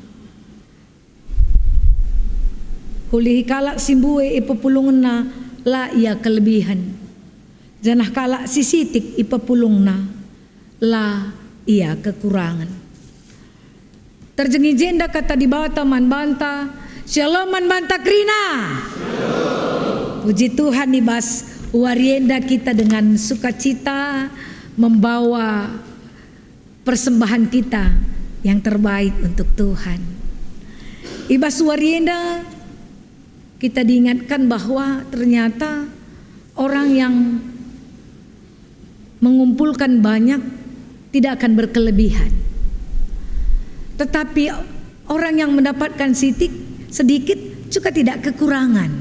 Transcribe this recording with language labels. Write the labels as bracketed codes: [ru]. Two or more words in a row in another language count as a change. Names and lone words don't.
[btx] kulihi kalak simbue ipepulungna la ia kelebihan janah kalak sisitik ipepulungna la ia kekurangan terjengi jenda kata di bata man banta shalom man banta krina [id] puji Tuhan [btx] ibas warienda [id] kita dengan sukacita membawa persembahan kita yang terbaik untuk Tuhan. [btx] Ibas warienda [id] kita diingatkan bahwa ternyata orang yang mengumpulkan banyak tidak akan berkelebihan. Tetapi orang yang mendapatkan sedikit juga tidak kekurangan.